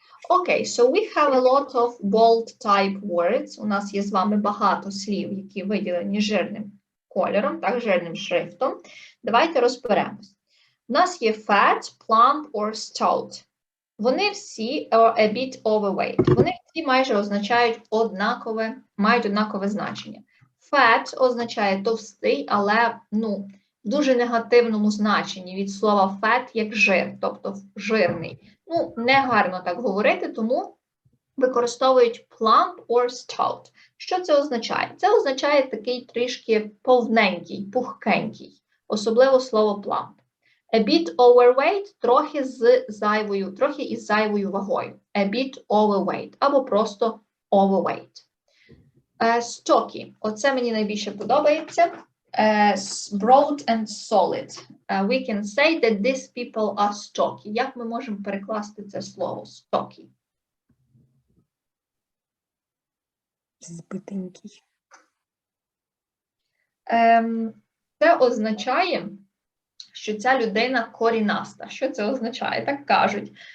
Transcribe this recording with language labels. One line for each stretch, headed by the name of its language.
English: Okay, so we have a lot of bold type words.
Ukrainian: У нас є з вами багато слів, які виділені жирним кольором, так, жирним шрифтом. Давайте розберемось. У нас є
English: fat, plump or stout.
Ukrainian: Вони всі
English: are a bit overweight.
Ukrainian: Вони всі майже означають однакове, мають однакове значення. Fat означає товстий, але, в дуже негативному значенні від слова fat як жир, тобто жирний. Не гарно так говорити, тому
English: використовують plump or stout.
Ukrainian: Що це означає? Це означає такий трішки повненький, пухкенький, особливо слово plump.
English: A bit overweight
Ukrainian: – трохи із зайвою вагою.
English: A bit overweight або просто overweight. Stocky.
Ukrainian: Оце мені найбільше подобається.
English: Broad and solid. We can say that these people are stocky.
Ukrainian: Як ми можемо перекласти це слово stocky? Збитенький. Це означає, що ця людина корінаста. Що це означає? Так кажуть.